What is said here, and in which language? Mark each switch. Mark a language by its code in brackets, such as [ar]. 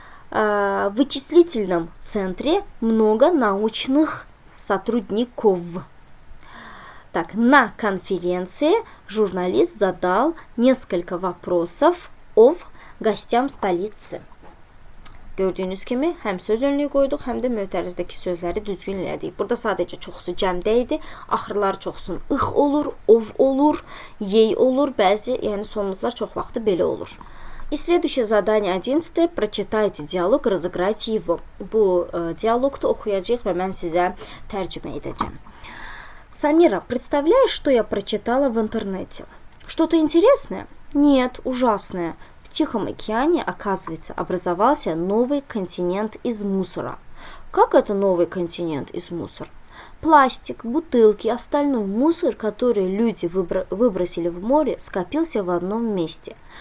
[ru] В вычислительном центре много научных сотрудников. Так, на конференции журналист задал несколько вопросов гостям столицы. [az] Gördüyünüz kimi həm söz önlüyü qoyduq, həm də mötərizdəki sözləri düzgün elədik. Burada sadəcə çoxsu cəmdə idi. Axırlar çoxsun ix olur, ov olur, yey olur, bəzi, yəni sonluqlar çox vaxtı belə olur. [ru] И следующее задание 11. Прочитайте диалог, разыграйте его. [az] Bu диалогtu oxuyacağıq və mən sizə tərcümə edəcəm. [ru] Самира, представляешь, что я прочитала в интернете? Что-то интересное? Нет, ужасное. В Тихом океане, оказывается, образовался новый континент из мусора. Как это новый континент из мусора? Пластик, бутылки, остальной мусор, который люди выбросили в море, скопился в одном месте.